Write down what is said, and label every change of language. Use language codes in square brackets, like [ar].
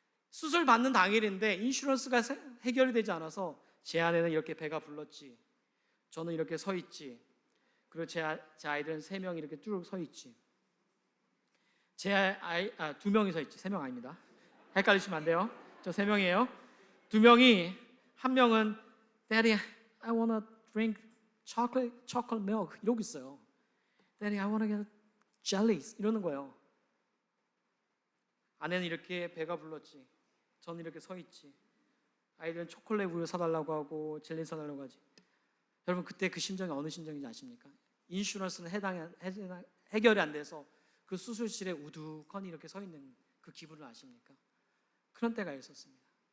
[ko] 수술 받는 당일인데 인슈런스가 해결이 되지 않아서 제 아내는 이렇게 배가 불렀지, 저는 이렇게 서 있지, 그리고 제 아이들은 3명이 이렇게 쭉 서 있지. 제 아이 2명이 서 있지, 3명 아닙니다. 헷갈리시면 안 돼요. 저 3명이에요. 2명이, 한 명은 [en] Daddy, I wanna drink chocolate milk [ko] 이러고 있어요. [en] Daddy, I wanna get jellies [ko] 이러는 거예요. 아내는 이렇게 배가 불렀지, 저는 이렇게 서 있지, 아이들은 초콜릿 우유 사달라고 하고 젤리 사달라고 하지. 여러분 그때 그 심정이 어느 심정인지 아십니까? 인슈런스는 해결이 안 돼서 그 수술실에 우두커니 이렇게 서 있는 그 기분을 아십니까? 그런 때가 있었습니다.